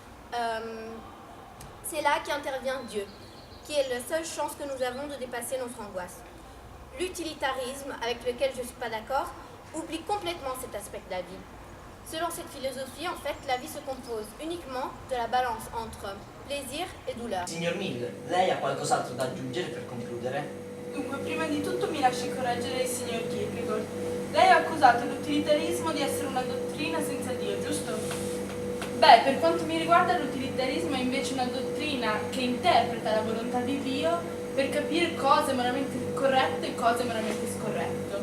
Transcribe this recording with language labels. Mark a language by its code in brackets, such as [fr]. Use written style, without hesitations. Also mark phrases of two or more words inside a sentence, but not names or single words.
[fr] C'est là qu'intervient Dieu, qui est la seule chance que nous avons de dépasser notre angoisse. L'utilitarisme, avec lequel je ne suis pas d'accord, oublie complètement cet aspect de la vie. Selon cette philosophie, en fait, la vie se compose uniquement de la balance entre plaisir e douleur. [it] Signor Mill, lei ha qualcos'altro da aggiungere per concludere? Dunque, prima di tutto mi lasci correggere il signor Kierkegaard. Lei ha accusato l'utilitarismo di essere una dottrina senza Dio, giusto? Beh, per quanto mi riguarda l'utilitarismo è invece una dottrina che interpreta la volontà di Dio per capire cosa è moralmente corretto e cosa è moralmente scorretto.